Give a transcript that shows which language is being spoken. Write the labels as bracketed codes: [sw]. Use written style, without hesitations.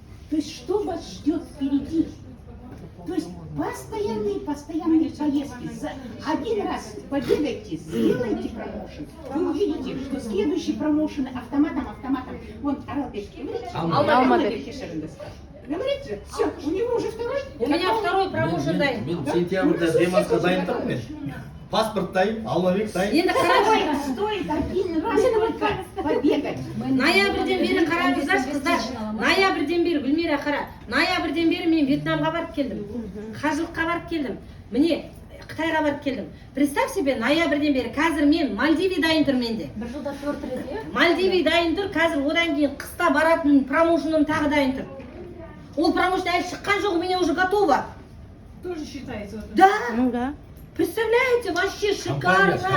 [ru] То есть что вас ждет впереди? То есть постоянные поездки. Один раз побегайте, сделайте промоушен. Вы увидите, что следующий промоушен автоматом. Вон Аралбек говорит, [kk] Алмабек кешіріңіз. [ru] Говорит же, все, у него уже второй. У меня второй промоушен [kk] дайын. Мен сентябрьда демалысқа дайын тұрмын мен. Паспорт дайын, Алмабек дайын. Енді қараңыздар. [ru] Стоит один раз только побегать. [kk] Ноябрьден бері қараңыздаршы қыздар. Ноябрьден бері, Гүлмира қара. Ноябрьден бері мен Вьетнамға барып келдім. Қажылыққа барып келдім. Міне Қытайға барып келдім. [ru] Представь себе, [kk] ноябрьден бері қазір мен Мальдиви дайын тұр менде. Бір жылда 4 рет, иә? Мальдиви дайын тұр, қазір одан кейін қыста баратын промоушеным тағы дайын тұр. Ол промоушен әлі шыққан жоқ, [ru] у меня уже готово. Тоже считается. Да. Ну да. Представляете, вообще шикарно.